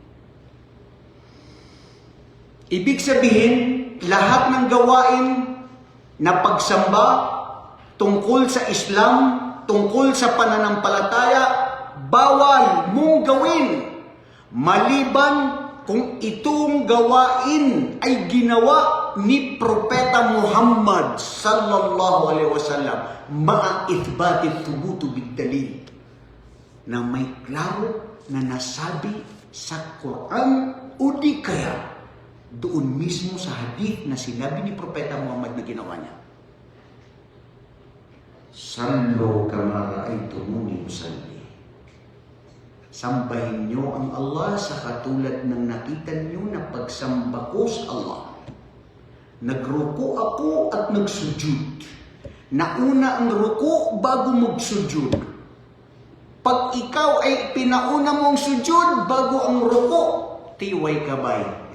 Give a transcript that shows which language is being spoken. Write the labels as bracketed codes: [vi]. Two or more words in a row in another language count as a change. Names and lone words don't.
[tl] Ibig sabihin, lahat ng gawain na pagsamba tungkol sa Islam, tungkol sa pananampalataya, bawal mong gawin. Maliban kung itong gawain ay ginawa ni Propeta Muhammad [ar] صلى الله عليه وسلم مع إثبات ثبوت بالدليل [tl] na may klaro na nasabi sa Quran o di kaya doon mismo sa hadith na sinabi ni Propeta Muhammad na ginawa niya. [ar] صلوا كما رأيتموني أصلي. [tl] Sambahin niyo ang Allah sa katulad ng nakita niyo na pagsamba ko sa Allah. Nagruko ako at nagsujud. Nauna ang ruko bago magsujud. Pag ikaw ay pinauna mong sujud bago ang ruko, tiway kabay.